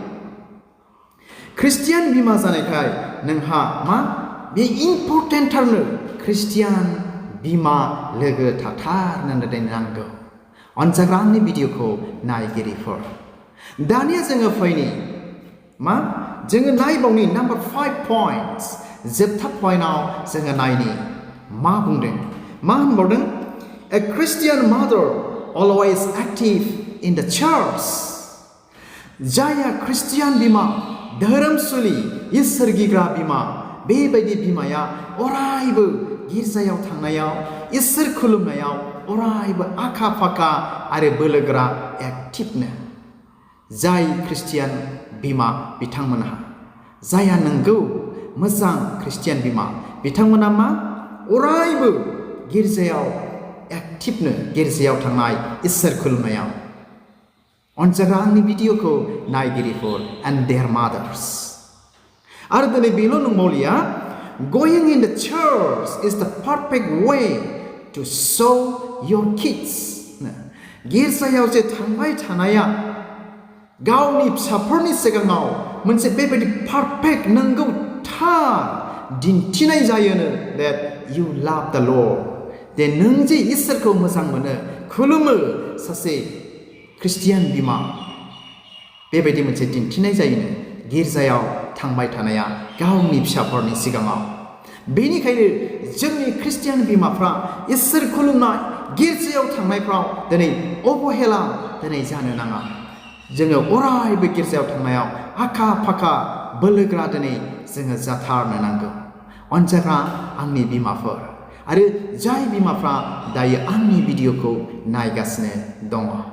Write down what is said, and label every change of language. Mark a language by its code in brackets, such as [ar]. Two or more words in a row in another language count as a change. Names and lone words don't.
[brx] ख्रिस्टियान बिमा जानायखाय नोंहा मा बे इम्परटेन्टथारनो ख्रिस्टियान बिमा लोगो थाथारनो नांगौ अनजाग्रा आंनि भिडिअखौ नायगिरिफोर दानिया जोङो फैनि मा जोङो नायबावनि [en] number 5 points [brx] जोबथा पइन्टआव जोङो नायनि मा बुंदों मा होनबावदों [en] a Christian mother always active in the church [brx] जाया ख्रिस्टियान बिमा धोरोमसुलि इसोरगिग्रा बिमा बेबायदि बिमाया अरायबो गिर्जायाव थांनायाव इसोर खुलुमनायाव अरायबो आखा फाखा आरो बोलोगोरा एक्टिभनो जाय ख्रिस्टियान बिमा बिथांमोनहा जाया नंगौ मोजां ख्रिस्टियान बिमा बिथांमोना मा अरायबो गिर्जायाव एक्टिभनो गिर्जायाव थांनाय इसोर खुलुमनायाव अनजाग्रा आंनि भिडिअखौ नायगिरिफोर [en] and their mothers [brx] आरो दिनै बेल' नंबावलिया [en] going in the church is the perfect way to show your kids [brx] गिर्जायाव जे थांबाय थानाया गावनि फिसाफोरनि सिगाङाव मोनसे बेबायदि पारफेक्ट नंगौ थार दिन्थिनाय जायोनो [en] that you love the Lord [brx] दे नों जे इसोरखौ मोजां मोनो खुलुमो सासे ख्रिस्टियान बिमा बेबायदि मोनसे दिन्थिनाय जायोनो गिर्जायाव थांबाय थानाया गावनि फिसाफोरनि सिगाङाव बेनिखायनो जोंनि ख्रिस्टियान बिमाफ्रा इसोर खुलुमनाय गिर्जायाव थांनायफ्राव दिनै अबहेला दिनै जानो नाङा जोङो अरायबो गिर्जायाव थांनायाव आखा फाखा बोलोग्रा दिनै जोङो जाथारनो नांगौ अनजाग्रा आंनि बिमाफोर आरो जाय बिमाफ्रा दायो आंनि भिडिअखौ नायगासिनो दङ